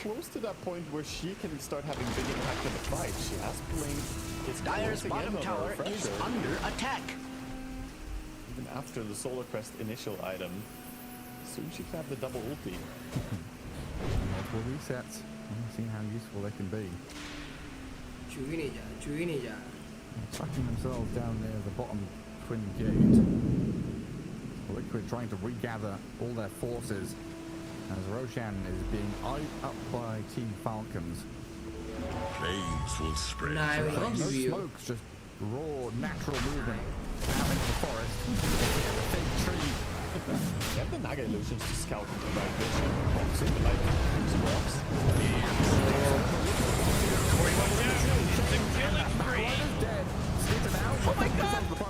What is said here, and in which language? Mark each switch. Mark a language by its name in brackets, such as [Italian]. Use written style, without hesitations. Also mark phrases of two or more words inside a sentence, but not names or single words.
[English] close to that point where she can start having big impact in the fight. She has Blink. It's Dire's closing in bottom on her tower is Refresher. under attack. Even after the Solar Crest initial item, soon she can have the double ulti. Multiple resets. See how useful they can be. [Burmese] ကျွေးနေကြကျွေးနေကြ [English] Tracking themselves down near the bottom twin gate. Liquid trying to regather all their forces as Roshan is being eyed up by Team Falcons. Flames will spread. [Burmese] နိုင်ပြီ [English] No [Burmese] နော်ယူပြီး [English] smokes, just raw, natural movement out into the forest. The big tree They have the Naga illusions to scout and provide vision, also like some rocks. Oh my god!